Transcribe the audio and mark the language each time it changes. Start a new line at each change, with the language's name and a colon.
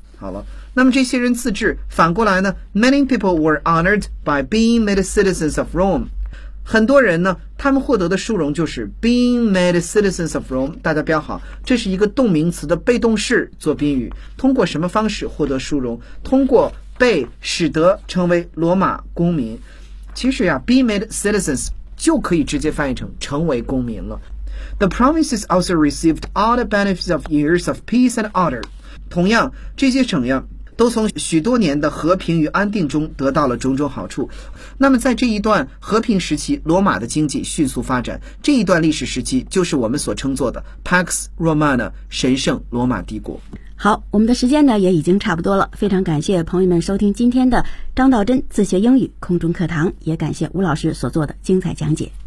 Chinese: 好了，那么这些人自治，反过来呢，
English: Many people were honored by being made citizens of Rome，
Chinese: 很多人呢他们获得的殊荣就是
English: being made citizens of Rome。
Chinese: 大家标好，这是一个动名词的被动式做宾语，通过什么方式获得殊荣？通过被使得成为罗马公民。其实呀
English: be made citizens
Chinese: 就可以直接翻译成成为公民了。
English: The provinces also received all the benefits of years of peace and order.
Chinese: 同样这些省呀都从许多年的和平与安定中得到了种种好处。那么在这一段和平时期，罗马的经济迅速发展，这一段历史时期就是我们所称作的 Pax Romana 神圣罗马帝国。好，我们的时间呢也已经差不多了，非常感谢朋友们收听今天的张道真自学英语空中课堂，也感谢吴老师所做的精彩讲解。